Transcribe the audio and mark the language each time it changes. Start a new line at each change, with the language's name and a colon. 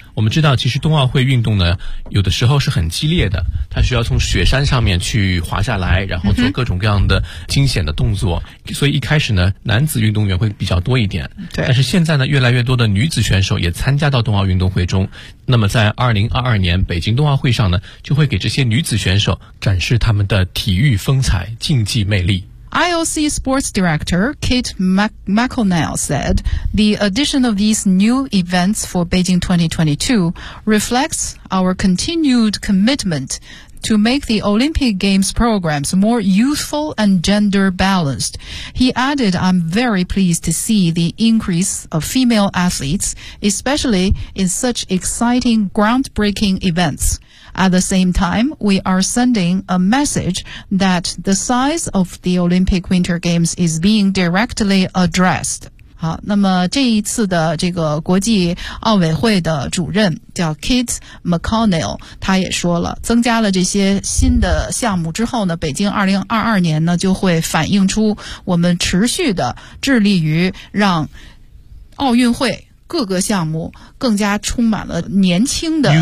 Chinese: 我们知道其实冬奥会运动呢有的时候是很激烈的，它需要从雪山上面去滑下来，然后做各种各样的惊险的动作，所以一开始呢男子运动员会比较多一点，对，但是现在呢越来越多的女子选手也参加到冬奥运动会中，那么在2022年北京冬奥会上呢就会给这些女子选手展示他们的体育风采竞技魅力。
English: IOC Sports Director Kate McConnell said, The addition of these new events for Beijing 2022 reflects our continued commitment to make the Olympic Games programs more youthful and gender balanced. He added, I'm very pleased to see the increase of female athletes, especially in such exciting, groundbreaking events. At the same time, we are sending a message that the size of the Olympic Winter Games is being directly addressed.
Chinese: 好，那么这一次的这个国际奥委会的主任叫 Kate McConnell， 他也说了，增加了这些新的项目之后呢，北京2022年呢就会反映出我们持续的致力于让奥运会各个项目更加充满了年轻的